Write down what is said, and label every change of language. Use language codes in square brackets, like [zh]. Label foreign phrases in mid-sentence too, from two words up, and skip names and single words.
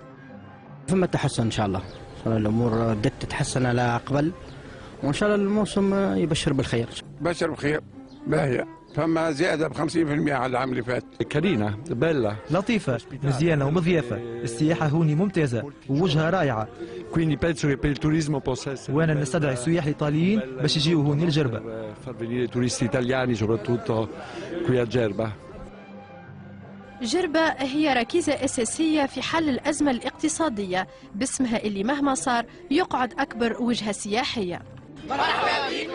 [ar] ثم تحسن إن شاء الله، الأمور بدأت تتحسن على قبل، وإن شاء الله الموسم يبشر بالخير. بشر بخير باهية، فما زيادة ب 50% على العام اللي فات. [it] carina bella [ar] لطيفة مزيانة ومضيافة، السياحة هوني ممتازة ووجهة رائعة. [it] quindi penso che per il turismo possa essere. [ar] وأنا نستدعي السياح الإيطاليين باش يجيو هوني لجربة. [it] far venire turisti italiani soprattutto qui a Gerba. [ar] جربة هي ركيزة أساسية في حل الأزمة الاقتصادية باسمها اللي مهما صار يقعد أكبر وجهة سياحية.